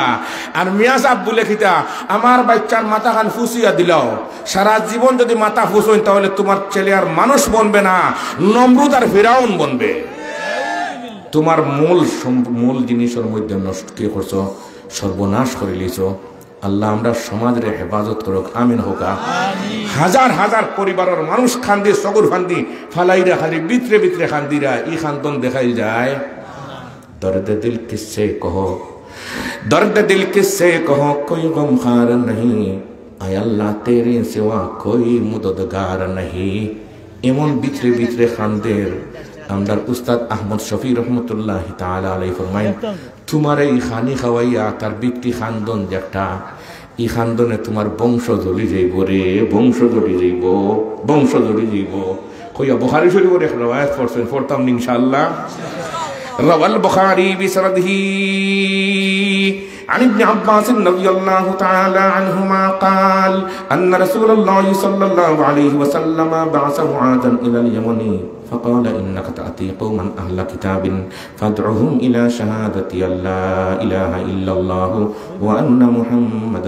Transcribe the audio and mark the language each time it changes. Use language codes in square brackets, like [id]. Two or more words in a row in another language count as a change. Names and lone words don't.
[syl] আর মিয়া সাহেব বলে খিতা আমার বাচ্চার মাথা খান ফুসিয়া দিলাও, সারা জীবন যদি মাথা ফুসইন তাহলে তোমার ছেলে আর মানুষ বনবে না, নমরুদ আর ফিরাউন বনবে। তোমার মূল জিনিসের মধ্যে নষ্ট কি করছো, সর্বনাশ করে লিছো। আল্লাহ আমরা সমাজের হেফাজত করুক, আমিন হোকা। হাজার হাজার পরিবারের মানুষ খান্দি সগুর খান্দি ফালাইরা খালি বিতরে বিতরে খান্দিরা ই খান্তন দেখাই যায়। [ur] درد دل کس سے کہو، درد دل کس سے کہو، کوئی غمخوار نہیں، آے اللہ تیرے سوا کوئی مددگار نہیں. [syl] এমন বিতরে বিতরে খানদের আমদার উস্তাদ আহমদ শফি [ar] رحمة الله تعالى عليه [syl] ফরমায়, তোমার এই খানি খাওয়াইয়া তার ব্যক্তি খানদন যেটা, এই খানদনে তোমার বংশ ধরি যাইব রে, বংশ ধরি যাইব, বংশ ধরি যাইব। কইয়া বুখারী শরীফের এক রওয়ায়াত পড়ছেন, পড়তাম ইনশাআল্লাহ। [ar] روى البخاري بسنده عن ابن عباس رضي الله تعالى عنهما قال أن رسول الله صلى الله عليه وسلم بعث معاذا إلى اليمن فقال إنك تأتي قوما أهل كتاب فادعهم إلى شهادة أن لا إله إلا الله وأن محمدا